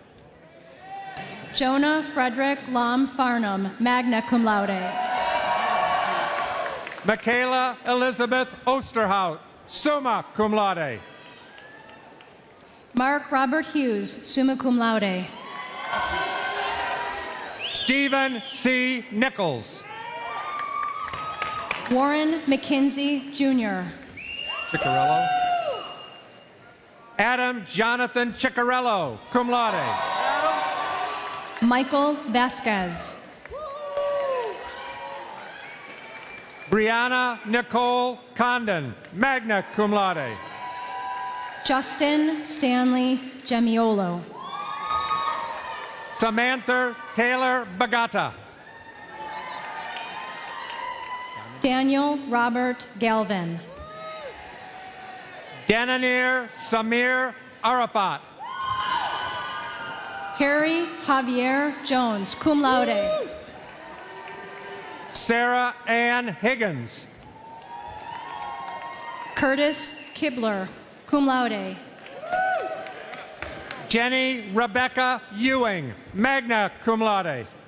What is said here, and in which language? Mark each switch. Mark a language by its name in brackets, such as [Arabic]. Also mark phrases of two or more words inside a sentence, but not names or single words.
[English] Jonah Frederick Lam Farnham, [Latin] magna cum laude. [English] Michaela Elizabeth Osterhout, [Latin] summa cum laude. [English] Mark Robert Hughes, [Latin] summa cum laude. [English] Stephen C. Nichols. Warren McKinsey, Jr. Ciccarello. Adam Jonathan Ciccarello, [Latin] cum laude. [English] Michael Vasquez. Brianna Nicole Condon, [Latin] magna cum laude. [English] Justin Stanley Gemiolo. Samantha Taylor Bagata. Daniel Robert Galvin. Dananir Samir Arafat. Harry Javier Jones, [Latin] cum laude. [English] Sarah Ann Higgins. Curtis Kibler, [Latin] cum laude. [English] Jenny Rebecca Ewing, [Latin] magna cum laude.